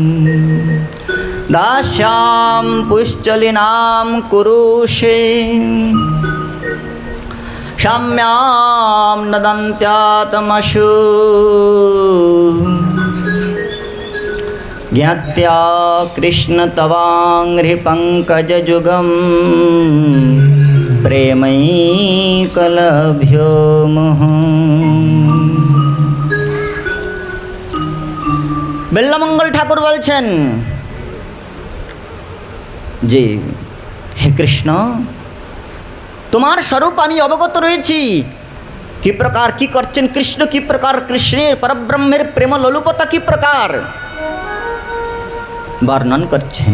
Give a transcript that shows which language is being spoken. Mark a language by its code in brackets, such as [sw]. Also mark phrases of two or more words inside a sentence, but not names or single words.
[sa] दास्यां पुश्चलिनां कुरुषे, क्षम्यां नदन्त्यातमशु, ज्ञात्या कृष्ण तवाङ्घ्रिपङ्कजजुगं, प्रेमैकलभ्यो मुहुः। [bn] बिल्वमंगल ठाकुर বলছেন যে হে কৃষ্ণ, তোমার স্বরূপ আমি অবগত রয়েছি। কি প্রকার কি করছেন কৃষ্ণ, কি প্রকার কৃষ্ণের পরব্রহ্মের প্রেম লোলুপতা কি প্রকার বর্ণন করছেন।